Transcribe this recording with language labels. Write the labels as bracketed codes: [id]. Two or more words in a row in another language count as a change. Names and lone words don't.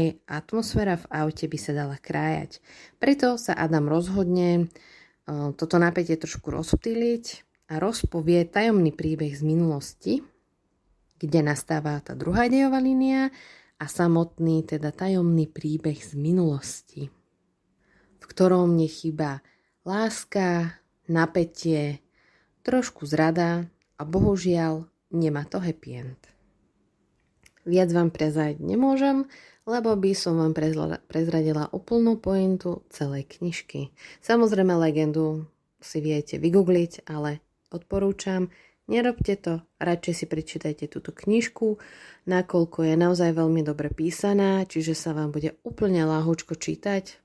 [sk] Atmosféra v aute by sa dala krájať. Preto sa Adam rozhodne toto napätie trošku rozptýliť a rozpovie tajomný príbeh z minulosti, kde nastáva tá druhá dejová línia a samotný, teda tajomný príbeh z minulosti, v ktorom nechýba láska, napätie, trošku zrada a bohužiaľ nemá to [en] happy end. [sk] Viac vám prezradiť nemôžem, lebo by som vám prezradila úplnú pointu celej knižky. Samozrejme legendu si viete vygoogliť, ale odporúčam, nerobte to, radšej si prečítajte túto knižku, nakoľko je naozaj veľmi dobre písaná, čiže sa vám bude úplne ľahúčko čítať.